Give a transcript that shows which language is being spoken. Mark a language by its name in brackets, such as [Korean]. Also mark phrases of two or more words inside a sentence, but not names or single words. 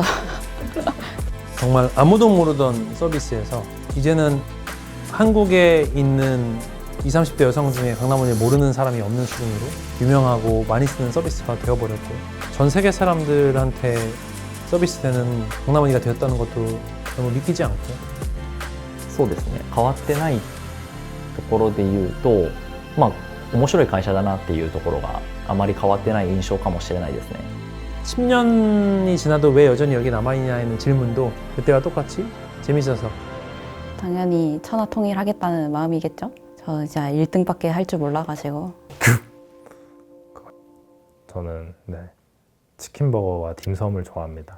[Korean] 정말 아무도 모르던 서비스에서 이제는 한국에 있는 20, 30대 여성 중에 강남원을 모르는 사람이 없는 수준으로 유명하고 많이 쓰는 서비스가 되어버렸고, 전 세계 사람들한테 서비스되는 강남원이가 되었다는 것도 너무 믿기지 않고. [Japanese] そうですね、変わってないところで言うと、面白い会社だなっていうところがあまり変わってない印象かもしれないですね。 [Korean] 10년이 지나도 왜 여전히 여기 남아있냐는 질문도 그때와 똑같이 재밌어서. 당연히 천하통일하겠다는 마음이겠죠. 저 이제 1등밖에 할 줄 몰라가지고. 저는 치킨버거와 딤섬을 좋아합니다.